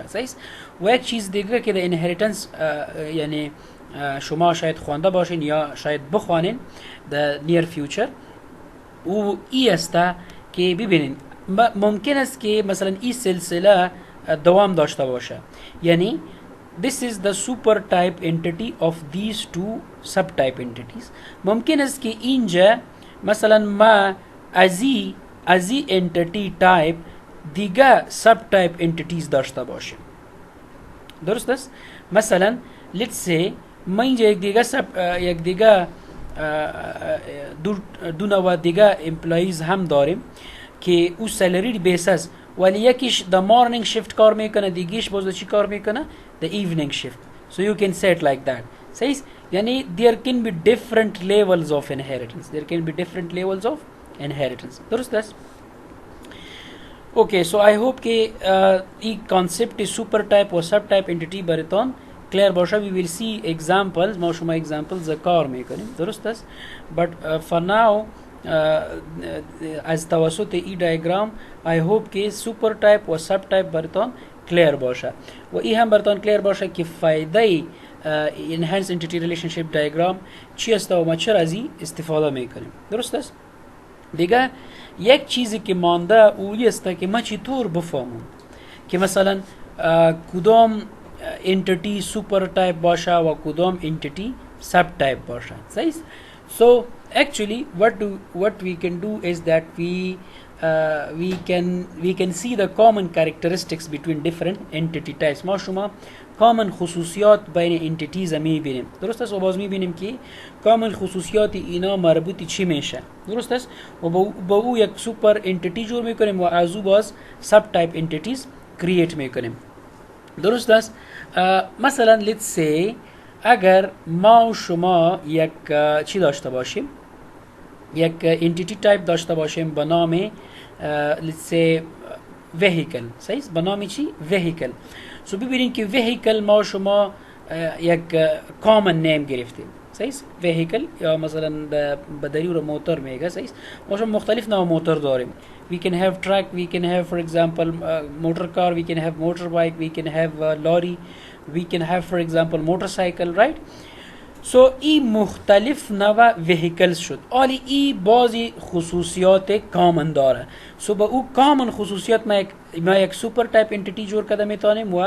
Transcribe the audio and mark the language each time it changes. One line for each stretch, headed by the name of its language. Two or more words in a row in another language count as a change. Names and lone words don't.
Persian: صحیح؟ و یک چیز دیگه که در انهریتنس یعنی شما شاید خوانده باشین یا شاید بخوانین در
English: near future
Persian: او ای است که ببینین ممکن است که مثلا این سلسله دوام داشته باشه، یعنی
English: this is the super type entity of these 2 subtype entities.
Persian: ممکن است که اینجا مثلا ما از این
English: entity type
Persian: دیگه
English: subtype entities
Persian: داشته باشیم. درست است؟ مثلا
English: let's say
Persian: ما اینجا یک دیگه دو نوع دیگه امپلاییز هم داریم که او سالری بیس است، ولی یکیش
English: the morning shift
Persian: کار میکنه، دیگیش باز چی کار میکنه؟
English: the evening shift. So you can say it like that.
Persian: صحیح؟
English: یعنی there can be different levels of inheritance. There can be different levels of inheritance.
Persian: درست است؟
English: Okay, so I hope
Persian: که این
English: concept super type
Persian: و
English: sub type entity
Persian: براتون clear باشه.
English: We will see examples.
Persian: ما شما examples کار میکنیم. درست است؟
English: But for now
Persian: از توسط این diagram
English: I hope
Persian: که
English: super type
Persian: و
English: sub type
Persian: براتون clear باشه و این هم براتون clear باشه که فایده
English: enhanced entity relationship diagram
Persian: چی است و ما چرا از این استفاده میکنیم. درست است؟ دیگه یک چیزی که مانده اولی است که ما چطور بفهمم که مثلا کدام
English: entity super type
Persian: باشه و کدام
English: entity sub type
Persian: باشه. صحیح؟
English: So actually what we can do is that we can see the common characteristics between different entity types.
Persian: ما شما
English: common خصوصیات
Persian: بین entities میبینیم. درست است؟ و باز میبینیم که common خصوصیات اینا مربوط چی میشه. درست است؟ و با او یک
English: super entity
Persian: جور میکنیم و از او باز
English: subtype entities
Persian: کرییت میکنیم. درست است؟ مثلا
English: let's say
Persian: اگر ما و شما یک چی داشته باشیم، یک
English: entity type
Persian: داشته باشیم به نام
English: let's say vehicle.
Persian: صحیح؟ به نام چی؟ vehicle. سو ببینید که vehicle ما شما یک
English: common name
Persian: گرفتیم. صحیح vehicle یا مثلا بدری و موتور میگه صحیح ما شما مختلف نوع موتور داریم
English: we can have truck we can have for example motor car we can have motorbike we can have lorry we can have for example motorcycle right
Persian: so ای مختلف نوع vehicles شد آلی ای بعضی خصوصیات کامن داره سو با او کامن خصوصیات ما یک
English: super type entity
Persian: جور کرده میتونیم و